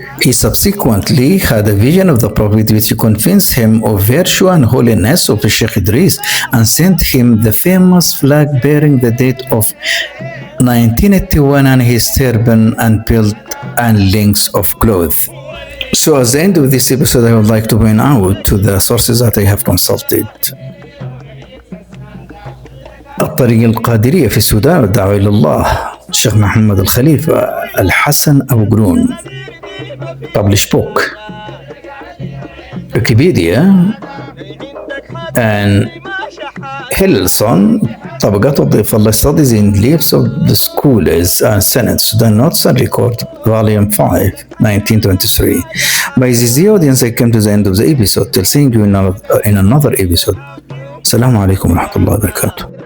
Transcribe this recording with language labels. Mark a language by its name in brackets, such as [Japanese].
[English] He subsequently had a vision of the Prophet which convinced him of virtue and holiness of the Sheikh Idris and sent him the famous flag bearing the date of 1981 and his turban and belt and links of cloth. So at the end of this episode, I would like to point out to the sources that I have consulted. [Arabic] الطريقة القادرية في السودان والدعوة إلى الله، الشيخ محمد الخليفة الحسن أبو قرون، [English] published book. Wikipedia and Hillelson طبقات الضيف الله studies in leaves of the scholars and Senate Sudan Notes and Record Volume 5 1923. By this the audience I came to the end of the episode till seeing you in another episode. [Arabic] السلام عليكم ورحمة الله وبركاته.